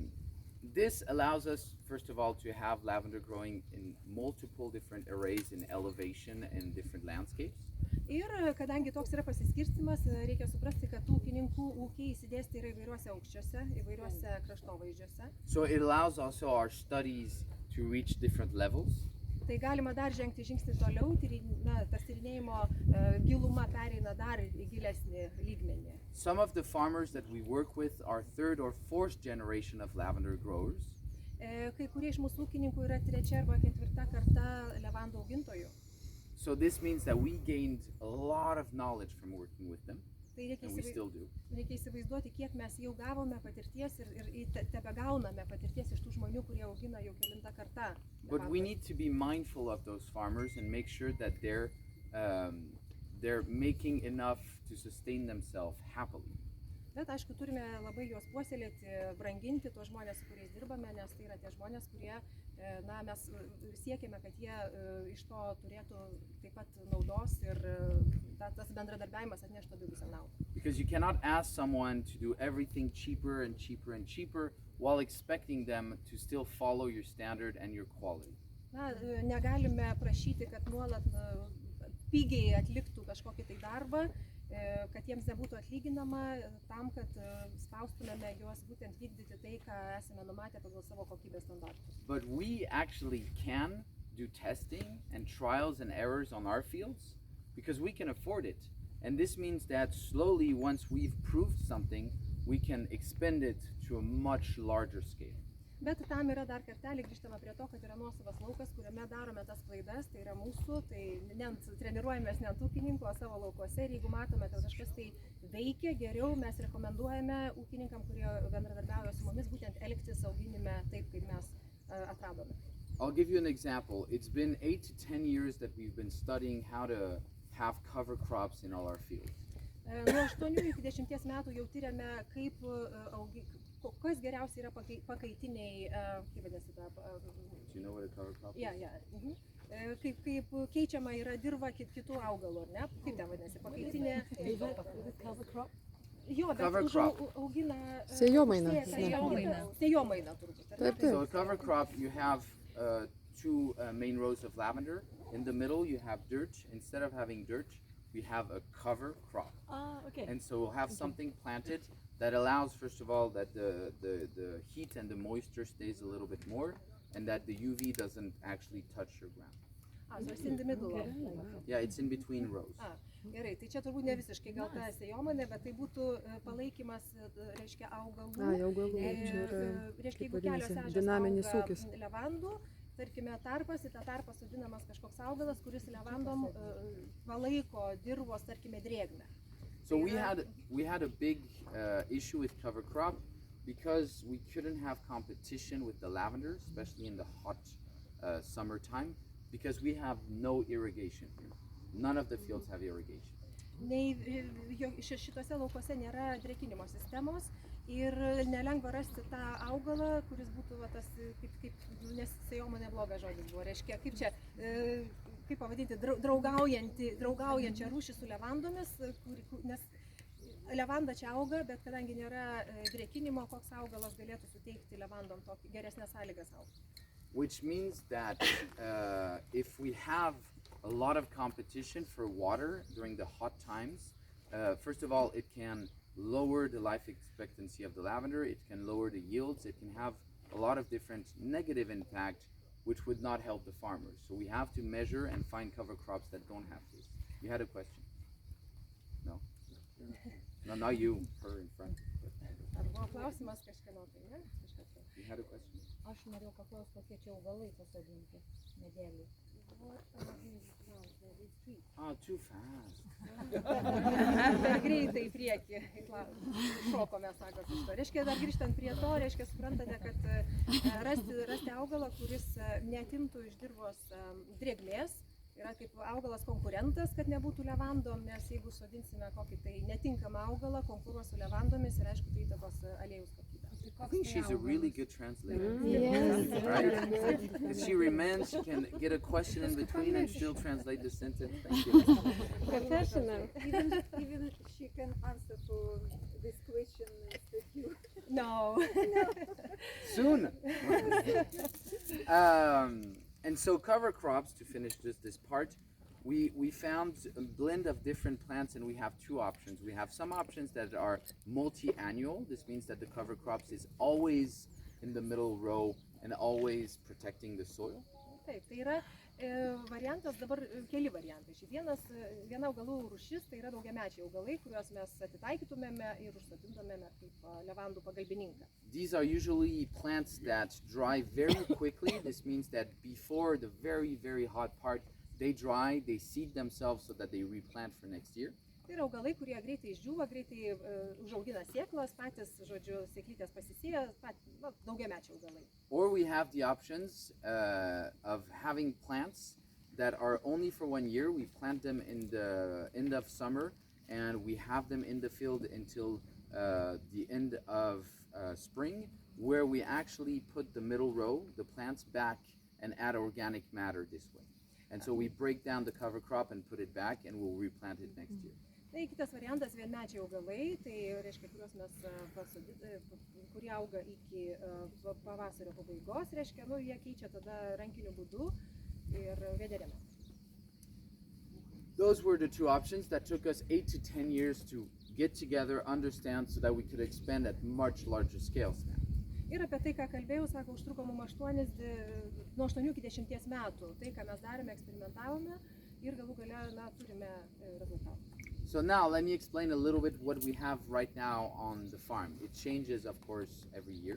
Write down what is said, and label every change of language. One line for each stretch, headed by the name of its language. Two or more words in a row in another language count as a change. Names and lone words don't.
English: This allows us, first of all, to have lavender growing in multiple different arrays in elevation and different landscapes.
Lithuanian: Ir kadangi toks yra pasiskirstimas, reikia suprasti, kad ūkininkų ūkiai įsidėsti yra įvairiuose aukščiuose, įvairiuose kraštovaizdžiuose.
English: So it allows also our studies to reach different levels.
Lithuanian: Tai galima dar žengti žingsnį toliau, tas tyrinėjimo giluma pereina dar į gilesnį lygmenį.
English: Some of the farmers that we work with are third or fourth generation of lavender growers.
Lithuanian: Kai kurie iš mūsų ūkininkų yra trečia arba ketvirta karta levandų augintojų.
English: So this means that we gained a lot of knowledge from working with them, and we still do.
Lithuanian: Reikia įsivaizduoti, kiek mes jau gavome patirties ir tebegauname patirties iš tų žmonių, kurie augina jau kelintą kartą.
English: But we need to be mindful of those farmers and make sure that they're making enough to sustain themselves happily.
Lithuanian: Bet aišku, turime labai juos puoselėti, branginti tuos žmonės, su kuriais dirbame, nes tai yra tie žmonės, kurie, mes siekiame, kad jie iš to turėtų taip pat naudos ir tas bendradarbiavimas atneštų abipusią naudą.
English: Because you cannot ask someone to do everything cheaper and cheaper and cheaper while expecting them to still follow your standard and your quality.
Lithuanian: Negalime prašyti, kad nuolat pigiai atliktų kažkokį tai darbą, kad jiems nebūtų atlyginama tam, kad spaustumėme juos būtent vykdyti tai, ką esame numatę pagal savo kokybės standartus.
English: But we actually can do testing and trials and errors on our fields because we can afford it. And this means that slowly, once we've proved something, we can expand it to a much larger scale.
Lithuanian: Bet tam yra dar kartelį grįžtama prie to, kad yra nuosavas laukas, kuriame darome tas klaidas, tai yra mūsų, tai treniruojamės ne ant ūkininkų, o savo laukuose ir jeigu matome, kad kažkas tai veikia geriau, mes rekomenduojame ūkininkam, kurie bendradarbiauja su mumis, būtent elgtis auginime taip, kaip mes atradome.
English: I'll give you an example. It's been 8 to 10 years that we've been studying how to have cover crops in all our fields.
Lithuanian: Nuo 8 iki 10 metų jau tyrėme, kas geriausiai yra pakaitiniai, kaip vadinasi tą...
English: Do you know what a cover crop is?
Lithuanian: Kaip keičiama yra dirva kitų augalų, ar ne? Kaip ten vadinasi, pakaitinė... Jo, bet augina... Sėjomainą. Sėjomainą turbūt.
English: So a cover crop, you have two main rows of lavender. In the middle, you have dirt. Instead of having dirt, we have a cover crop. Okay. And so we'll have something planted that allows, first of all, that the heat and the moisture stays a little bit more, and that the UV doesn't actually touch your ground. So it's in the middle of... Yeah, it's in between rows.
Lithuanian: Gerai, tai čia turbūt ne visiškai gal ta sėjomainė, bet tai būtų palaikymas, reiškia, augalų. Reiškia, jeigu kelios ežės auga levandų, tarkime, tarpas, į tą tarpą sodinamas kažkoks augalas, kuris levandom palaiko dirvos, tarkime, drėgmę.
English: So we had a big issue with cover crop because we couldn't have competition with the lavender, especially in the hot summertime, because we have no irrigation here. None of the fields have irrigation.
Lithuanian: Šituose laukuose nėra drėkinimo sistemos ir nelengva rasti tą augalą, kuris būtų tas, nes sėjomainė blogas žodis buvo, reiškia, kaip čia, kaip pavadinti, draugaujančią rūšį su levandomis, nes levanda čia auga, bet kadangi nėra drėkinimo, koks augalas galėtų suteikti levandom tokį geresnės sąlygas augti.
English: Which means that if we have a lot of competition for water during the hot times, first of all, it can lower the life expectancy of the lavender, it can lower the yields, it can have a lot of different negative impact, which would not help the farmers. So we have to measure and find cover crops that don't have this. You had a question? No? No, not you, her in front. You had a question?
Lithuanian: Aš norėjau paklausti, kokie čia augalai pasodinti medeliai.
English: Too fast.
Lithuanian: Per greitai į priekį šokome, sako šito. Reiškia, dar grįžtant prie to, reiškia, suprantate, kad rasti augalą, kuris neatimtų iš dirvos drėgmės, yra kaip augalas konkurentas, kad nebūtų levandom, nes jeigu sodinsime kokį tai netinkamą augalą, konkuruos su levandomis ir aišku, tai įtakos aliejus kokybę.
English: I think she's a really good translator. Yes. Right? If she remains, she can get a question in between and still translate the sentence. Thank you. Professional. Even she can answer for this question instead you. No. Soon. And so cover crops, to finish just this part, we found a blend of different plants, and we have two options. We have some options that are multi-annual. This means that the cover crops is always in the middle row and always protecting the soil.
Lithuanian: Taip, tai yra variantas, dabar keli variantai. Viena augalų rūšis, tai yra daugiamečiai augalai, kuriuos mes atitaikytumėme ir užsodintumėme kaip levandų pagalbininką.
English: These are usually plants that dry very quickly. This means that before the very, very hot part, they dry, they seed themselves so that they replant for next year.
Lithuanian: Tai yra augalai, kurie greitai išdžiūva, greitai užaugina sėklas, patys, žodžiu, sėklytės pasisėja, daugiamečiai augalai.
English: Or we have the options of having plants that are only for 1 year. We plant them in the end of summer, and we have them in the field until the end of spring, where we actually put the middle row, the plants back, and add organic matter this way. And so we break down the cover crop and put it back, and we'll replant it next year.
Lithuanian: Tai kitas variantas vienmečiai augalai, tai reiškia, kuriuos mes kurie auga iki pavasario pabaigos, reiškia, jie keičia tada rankiniu būdu ir vėderiame.
English: Those were the two options that took us 8 to 10 years to get together, understand, so that we could expand at much larger scales now.
Lithuanian: Ir apie tai, ką kalbėjau, sako, užtruko mums nuo 8 iki 10 metų. Tai, ką mes darėme, eksperimentavome ir galų gale turime rezultatą.
English: So now let me explain a little bit what we have right now on the farm. It changes, of course, every year.